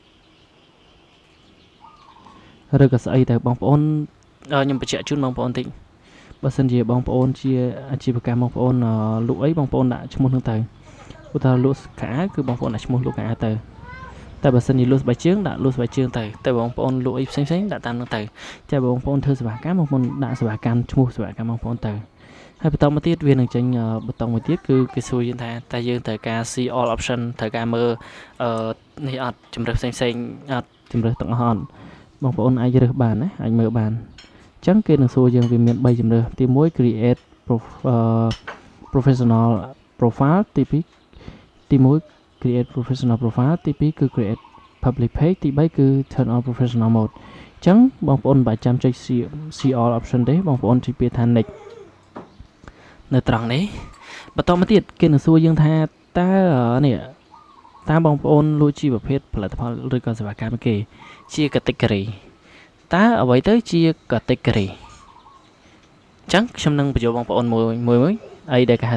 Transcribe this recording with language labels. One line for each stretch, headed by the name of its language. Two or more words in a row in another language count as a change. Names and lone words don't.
Khmer: ទៅឬក៏ស្អីទៅបងប្អូនខ្ញុំបញ្ជាក់ជូនបងប្អូនតិចបើសិនជាបងប្អូនជាអាជីវកម្មបងប្អូនលក់អីបងប្អូនដាក់ឈ្មោះហ្នឹងទៅឧទាហរណ៍លក់ខោអាវគឺបងប្អូនដាក់ឈ្មោះលក់ខោអាវទៅតែបើសិនជាលក់ស្បែកជើងដាក់លក់ស្បែកជើងទៅតែបងប្អូនលក់អីផ្សេងៗដាក់តាមហ្នឹងទៅតែ បងប្អូនធ្វើសេវាកម្មបងប្អូនដាក់សេវាកម្មឈ្មោះសេវាកម្មបងប្អូនទៅហើយបន្តមកទៀតវានឹងចេញបតុងមួយទៀតគឺគេសួរយើងថាតើយើងត្រូវការ
English: see all option
Khmer: ត្រូវការមើលនេះអត់ជំរើសផ្សេងៗអ ត់ជំរើសទាំងអស់អត់បងប្អូនអាចរើសបានណាអាចមើលបានអញ្ចឹងគេនឹងសួរយើងវាមាន3ជំរើសទី1
English: create professional profile
Khmer: ទី1
English: create professional profile
Khmer: ទី2គឺ
English: create public page
Khmer: ទី3គឺ
English: turn on professional mode
Khmer: អញ្ចឹងបងប្អូនមិនបាច់ចាំចុច
English: see all option
Khmer: ទេបងប្អូនចុចពាក្យថា next នៅ ត្រង់នេះបន្តមកទៀតគេនឹងសួរយើងថាតើនេះតើបងប្អូនលក់ជាប្រភេទ ផលិតផលឬក៏សេវាកម្មគេជា category តើអ្វីទៅជា category អញ្ចឹងខ្ញុំនឹងបញ្យល់បងប្អូនមួយអីដែលគេហៅ